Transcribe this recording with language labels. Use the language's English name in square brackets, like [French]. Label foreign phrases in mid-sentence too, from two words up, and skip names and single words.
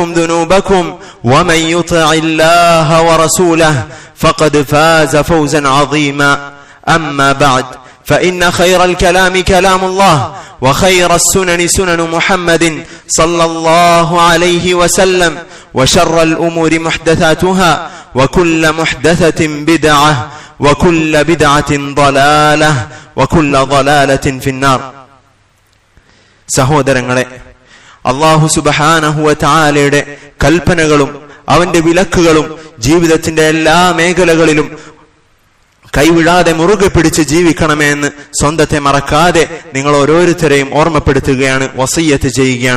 [Arabic] ذنوبكم ومن يطع الله ورسوله فقد فاز فوزا عظيما أما بعد فإن خير الكلام كلام الله وخير السنن سنن محمد صلى الله عليه وسلم وشر الأمور محدثاتها وكل محدثة بدعة وكل بدعة ضلالة وكل ضلالة في النار. [Malayalam] സഹോദരങ്ങളെ, [Arabic] الله سبحانه وتعالى [Malayalam] കൽപ്പനകളും അവന്റെ വിലക്കുകളും ജീവിതത്തിന്റെ എല്ലാ മേഖലകളിലും കൈവിടാതെ മുറുകെ പിടിച്ച് ജീവിക്കണമെന്ന് സ്വന്തത്തെ മറക്കാതെ നിങ്ങൾ ഓരോരുത്തരെയും ഓർമ്മപ്പെടുത്തുകയാണ്, വസിയ്യത്ത് ചെയ്യുകയാണ്.